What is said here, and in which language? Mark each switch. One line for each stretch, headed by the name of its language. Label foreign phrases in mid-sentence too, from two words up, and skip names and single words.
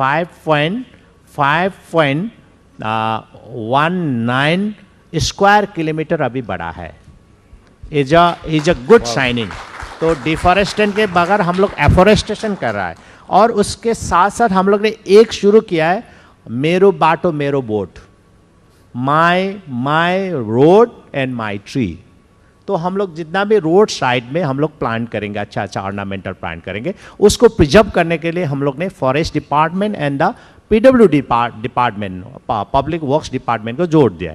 Hindi: 5.19
English: square kilometer
Hindi: अभी बढ़ा है।
English: is a good signing.
Hindi: तो डिफॉरेस्टेशन के बगैर हम लोग एफोरेस्टेशन कर रहा है। और उसके साथ साथ हम लोग ने एक शुरू किया है,
Nepali: मेरो बाटो मेरो बोट,
English: my road and my tree.
Hindi: तो हम लोग जितना भी
English: road side
Hindi: में हम लोग प्लांट करेंगे, अच्छा
English: ornamental plant
Hindi: करेंगे, उसको प्रिजर्व करने के लिए हम लोग ने
English: forest department and the PWD department, public works department
Hindi: को जोड़ दिया है।